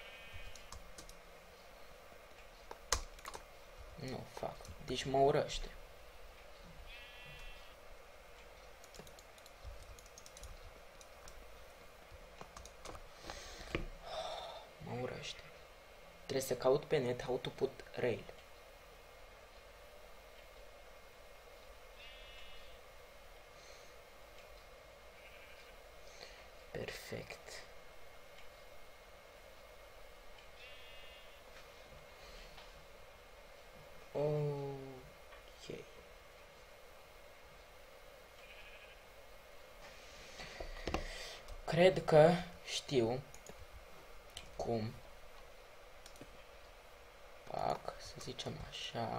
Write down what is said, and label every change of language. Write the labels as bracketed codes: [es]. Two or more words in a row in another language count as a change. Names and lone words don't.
[ro] Nu fac. Deci mă urăște. Mă urăște. Trebuie să caut pe net [en] how to put rail. [ro] Perfect. Ok. Cred că știu cum fac, să zicem așa.